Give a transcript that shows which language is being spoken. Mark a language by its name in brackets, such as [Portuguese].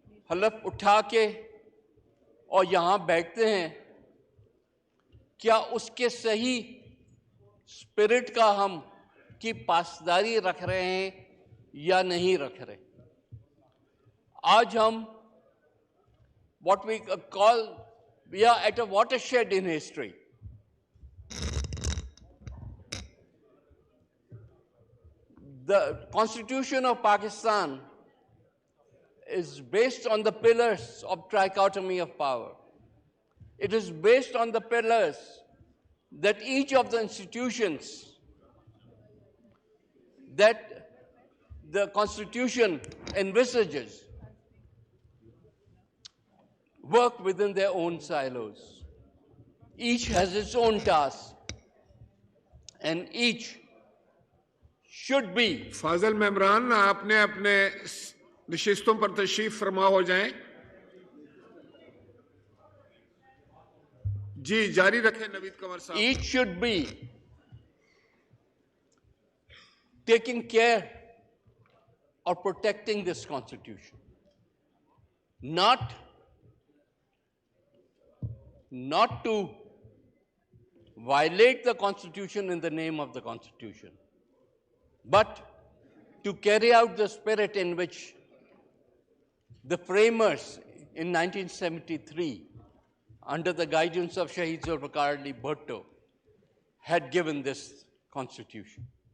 [Hindi] हलफ उठा के और यहाँ बैठते हैं, क्या उसके सही स्पिरिट का हम की पासदारी रख रहे हैं या नहीं रख रहे। आज हम [English] what we call, we are at a watershed in history. The Constitution of Pakistan is based on the pillars of trichotomy of power. It is based on the pillars that each of the institutions that the Constitution envisages work within their own silos. Each has its own task, and each should be. [Hindi] Fazal मेमरान, आपने अपने नशिस्तों पर तशरीफ फरमा हो जाएं। जी जारी रखें नवीद कंवर साहब। [English] Each should be taking care of protecting this Constitution, not to violate the Constitution in the name of the Constitution, but to carry out the spirit in which the framers in 1973, under the guidance of Shahid Zulfikar Ali Bhutto, had given this Constitution.